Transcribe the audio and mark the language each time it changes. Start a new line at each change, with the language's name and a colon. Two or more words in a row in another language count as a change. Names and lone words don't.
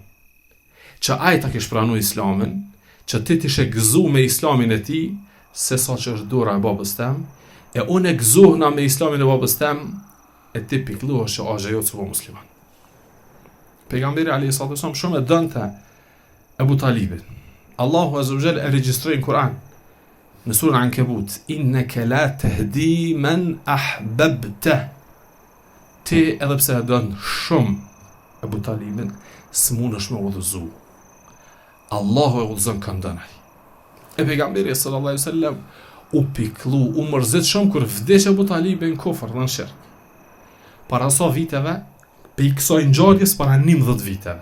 Albanian: Që ai ta kish pranu Islamin, që ti t'ishe gëzu me Islamin e ti, se sa që është dora e babës tem, e unë e gëzuhna me Islamin e babës tem, e ti pikluha që Axha jotë së po musliman. Pejgamberi a.s. shumë e dënte Ebu Talibin. Allahu
Arabic: عز وجل
Albanian: e regjistroi në Kur'an, në surën Ankebut:
Arabic: "إنك لا تهدي من أحببت."
Albanian: Ti edhe pse e don shumë Ebu Talibin, s'mundesh me udhëzu. Allahu e udhëzon këndënaj. E pejgamberi
Arabic: صلى الله عليه وسلم
Albanian: u piklu, u mërzit shumë kur vdes Ebu Talibi në kufër dhe në shirk. Para sa viteve, pe i kësaj ngjarjes para 11 viteve.